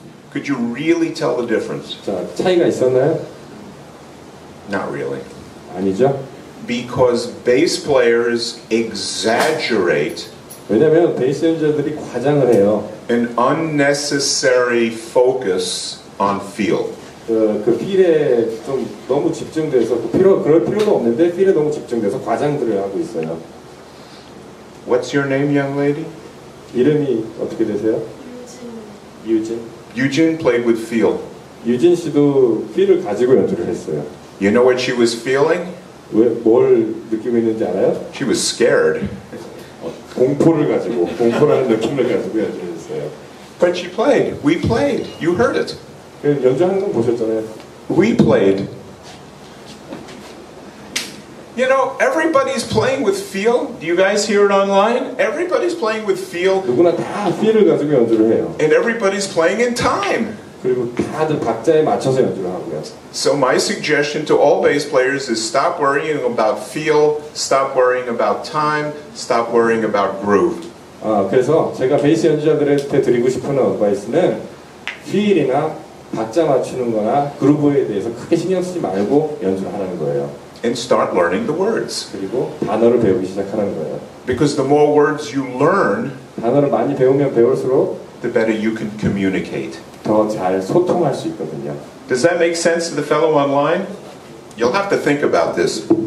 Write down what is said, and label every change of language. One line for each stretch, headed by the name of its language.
English: Could you really tell the difference?
Korean: 자, 차이가 있었나요?
English: Not really.
Korean: 아니죠.
English: Because bass players exaggerate
Korean: 왜냐면 베이스 연주자들이 과장을 해요.
English: an unnecessary focus on feel.
Korean: 그 필에 좀 너무 집중돼서 그럴 필요도 없는데 필에 너무 집중돼서 과장들을 하고 있어요.
English: What's your name, young lady?
Korean: 이름이 어떻게 되세요? 유진.
English: Eugene played with feel.
Korean: 유진 씨도 필을 가지고 연주를 했어요.
English: You know what she was feeling?
Korean: 뭘 느끼고 있는지 알아요?
English: She was scared.
Korean: 공포를 가지고 공포라는 느낌을 가지고 연주를 했어요.
English: But she played. We played. You heard it.
Korean: 연주하는 건 보셨잖아요.
English: We played. You know, everybody's playing with feel. Do you guys hear it online? Everybody's playing with feel.
Korean: 누구나 다 필을 가지고 연주를 해요.
English: And everybody's playing in time.
Korean: 그리고 다들 박자에 맞춰서 연주를 하고요.
English: So my suggestion to all bass players is stop worrying about feel, stop worrying about time, stop worrying about groove.
Korean: 그래서 제가 베이스 연주자들한테 드리고 싶은 어드바이스는 필이나 박자 맞추는 거나 그루브에 대해서 크게 신경 쓰지 말고 연주를 하라는 거예요.
English: And start learning the words.
Korean: 그리고 단어를 배우기 시작하는 거예요.
English: Because the more words you learn,
Korean: 단어를 많이 배우면 배울수록
English: the better you can communicate.
Korean: 더 잘 소통할 수 있거든요.
English: Does that make sense to the fellow online? You'll have to think about this.